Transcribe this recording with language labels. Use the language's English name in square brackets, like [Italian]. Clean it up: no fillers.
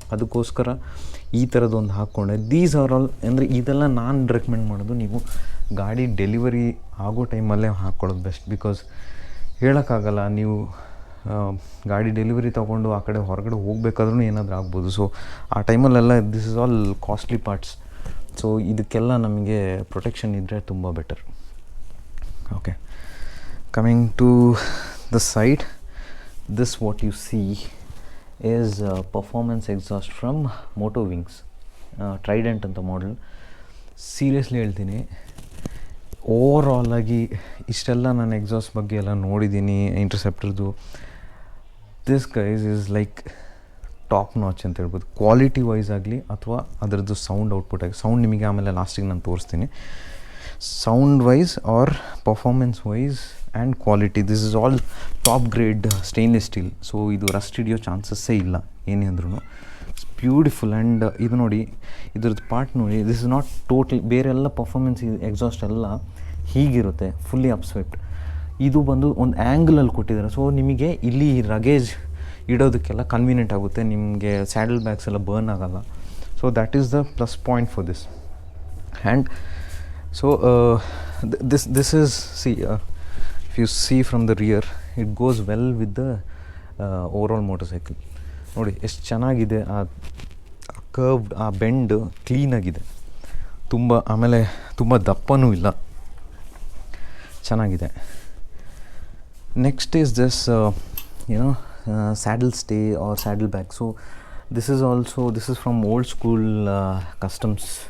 [Kannada] ಅದಕ್ಕೋಸ್ಕರ ಈ ಥರದೊಂದು ಹಾಕ್ಕೊಂಡೆ. [English] these are all [Kannada] ಅಂದರೆ ಇದೆಲ್ಲ ನಾನು ರೆಕಮೆಂಡ್ ಮಾಡೋದು ನೀವು ಗಾಡಿ ಡೆಲಿವರಿ ಆಗೋ ಟೈಮಲ್ಲೇ ಹಾಕ್ಕೊಳ್ಳೋದು ಬೆಸ್ಟ್. ಬಿಕಾಸ್ ಹೇಳೋಕ್ಕಾಗಲ್ಲ, ನೀವು ಗಾಡಿ ಡೆಲಿವರಿ ತೊಗೊಂಡು ಆ ಕಡೆ ಹೊರಗಡೆ ಹೋಗಬೇಕಾದ್ರೂ ಏನಾದರೂ ಆಗ್ಬೋದು. ಸೊ ಆ ಟೈಮಲ್ಲೆಲ್ಲ [English] This is all costly parts. [Kannada] So ಇದಕ್ಕೆಲ್ಲ ನಮಗೆ ಪ್ರೊಟೆಕ್ಷನ್ ಇದ್ದರೆ ತುಂಬ better. [English] Okay, coming to the side, this what you see is performance exhaust from Moto Wings, Trident ಅಂತ model. [Kannada] ಸೀರಿಯಸ್ಲಿ ಹೇಳ್ತೀನಿ, ಓವರಾಲ್ ಆಗಿ ಇಷ್ಟೆಲ್ಲ ನಾನು ಎಕ್ಸಾಸ್ಟ್ ಬಗ್ಗೆ ಎಲ್ಲ ನೋಡಿದ್ದೀನಿ ಇಂಟರ್ಸೆಪ್ಟರ್ದು. [English] this guys is like top notch [Kannada] ಅಂತ ಹೇಳ್ಬೋದು, ಕ್ವಾಲಿಟಿ ವೈಸ್ ಆಗಲಿ ಅಥವಾ ಅದರದ್ದು ಸೌಂಡ್ ಔಟ್ಪುಟ್ ಆಗಿ. ಸೌಂಡ್ ನಿಮಗೆ ಆಮೇಲೆ ಲಾಸ್ಟಿಗೆ ನಾನು ತೋರಿಸ್ತೀನಿ. [English] Sound wise or performance wise and quality, this is all top grade stainless steel. [Kannada] So ಇದು ರಸ್ಟ್ ಹಿಡಿಯೋ ಚಾನ್ಸಸ್ಸೇ ಇಲ್ಲ ಏನೇ ಅಂದ್ರೂ. [English] It's beautiful. [Kannada] ಆ್ಯಂಡ್ ಇದು ನೋಡಿ, ಇದ್ರದ್ದು ಪಾರ್ಟ್ ನೋಡಿ, [English] This is not total. [Kannada] ಬೇರೆಲ್ಲ ಪರ್ಫಾರ್ಮೆನ್ಸ್ ಎಕ್ಸಾಸ್ಟ್ ಎಲ್ಲ ಹೀಗಿರುತ್ತೆ, ಫುಲ್ಲಿ ಅಪ್ಸ್ವೆಪ್ಟ್. ಇದು ಬಂದು ಒಂದು ಆ್ಯಂಗಲಲ್ಲಿ ಕೊಟ್ಟಿದ್ದಾರೆ. ಸೊ ನಿಮಗೆ ಇಲ್ಲಿ ರಗೇಜ್ ಇಡೋದಕ್ಕೆಲ್ಲ ಕನ್ವೀನಿಯೆಂಟ್ ಆಗುತ್ತೆ, ನಿಮಗೆ ಸ್ಯಾಡಲ್ ಬ್ಯಾಗ್ಸ್ ಎಲ್ಲ ಬರ್ನ್ ಆಗೋಲ್ಲ. [English] So that is the plus point for this. And so this is, see, if you see from the rear, it goes well with the overall motorcycle. [Kannada] ನೋಡಿ ಎಷ್ಟು ಚೆನ್ನಾಗಿದೆ, ಆ ಕರ್ವ್ಡ್, ಆ bend ಕ್ಲೀನಾಗಿದೆ ತುಂಬ. ಆಮೇಲೆ ತುಂಬ ದಪ್ಪನೂ ಇಲ್ಲ, ಚೆನ್ನಾಗಿದೆ. [English] Next is this you know saddle stay or saddle bag. So this is from old school customs.